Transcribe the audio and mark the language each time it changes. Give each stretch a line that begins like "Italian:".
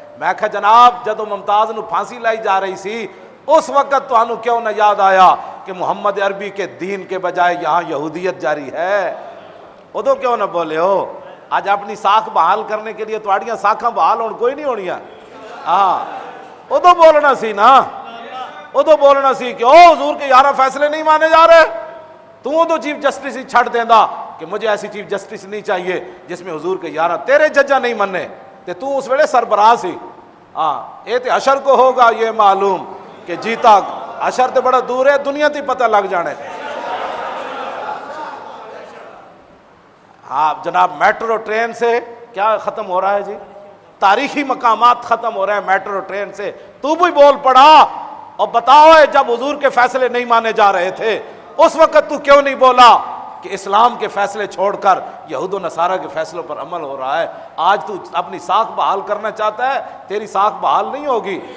Punjabi: میں کہا جناب جدو ممتاز نو پھانسی لائی جا رہی سی اس وقت تو انو کیوں نہ یاد آیا کہ
Urdu: محمد عربی کے دین کے بجائے یہاں یہودیت جاری ہے؟
Punjabi: ادو کیوں نہ بولے ہو؟
Urdu: آج اپنی ساکھ بحال کرنے کے لیے
Punjabi: تھوڑیاں ساکھاں بحال ہون کوئی نہیں ہونیاں. ہاں ادو بولنا سی نا، ادو بولنا سی کہ او
Urdu: حضور کے 11 فیصلے نہیں مانے جا رہے.
Punjabi: تو ادو چیف جسٹس ہی چھڑ دینا
Urdu: کہ مجھے ایسی چیف جسٹس نہیں چاہیے
Punjabi: جس میں حضور کے 11 تیرے ججہ نہیں مننے تے تو اس ویلے سربراہ سی. ہاں اے تے حشر
Urdu: کو ہوگا یہ معلوم
Punjabi: کہ جیتا حشر تے بڑا دور ہے، دنیا تے پتہ لگ جانے.
Urdu: ہاں جناب میٹرو ٹرین سے کیا ختم ہو رہا ہے جی؟ تاریخی مقامات ختم ہو رہے ہیں میٹرو ٹرین سے. تو بھی بول پڑا اور بتاؤ جب حضور کے فیصلے نہیں مانے جا رہے تھے اس وقت تو کیوں نہیں بولا کہ اسلام کے فیصلے چھوڑ کر یہود و نصارہ کے فیصلوں پر عمل ہو رہا ہے؟ آج تو اپنی ساکھ بحال کرنا چاہتا ہے، تیری ساکھ بحال نہیں ہوگی.